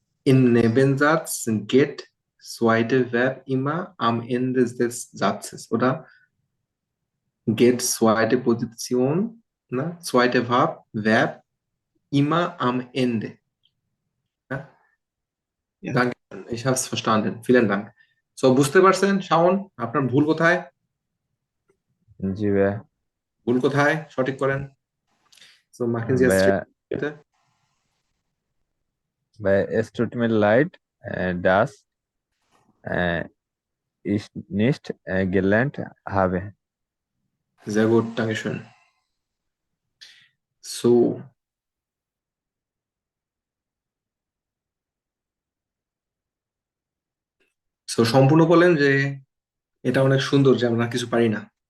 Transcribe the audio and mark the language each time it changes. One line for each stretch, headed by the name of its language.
German: In Nebensatz geht zweite Verb immer am Ende des Satzes, oder? Geht zweite Position, ne? Zweite Verb immer am Ende. Ja? Ja. Danke, ich habe es verstanden. Vielen Dank.
Bangla: So, বুঝতে পারছেন শাওন আপনার ভুল কোথায়? জি ভাইয়া ভুল কোথায়? সঠিক করেন।
German: So, machen Sie es
Bangla: ভাইয়া
German: bitte। ভাইয়া es tut mir leid das ist nicht gelernt habe. Sehr gut, Dankeschön.
Bangla: So, সম্পূর্ণ বলেন যে এটা অনেক সুন্দর যে আমরা কিছু পারি না।